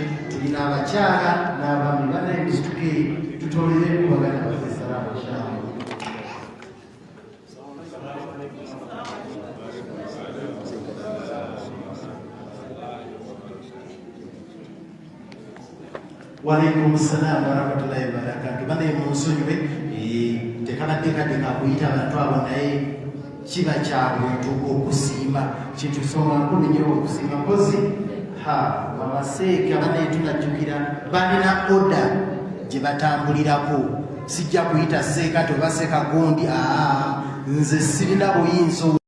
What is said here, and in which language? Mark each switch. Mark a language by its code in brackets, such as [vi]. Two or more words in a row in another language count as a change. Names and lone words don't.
[lg] Tulina abakyala n'abaami banaye musituke tutolere ku baganda baffe [ar] سلام إن شاء الله. وعليكم السلام ورحمة الله وبركاته. [lg] Banaye munsonyiwe tekabadde kadde kakuyita abantu abo naye kiba kyabuntu okusiima kintu kisonga nkulu nnyo okusiima mpozi bamaseeka baneetunajjukira balina oda gye batambulirako sijja kuyita seeka tobaseka gundi nze sirina buyinza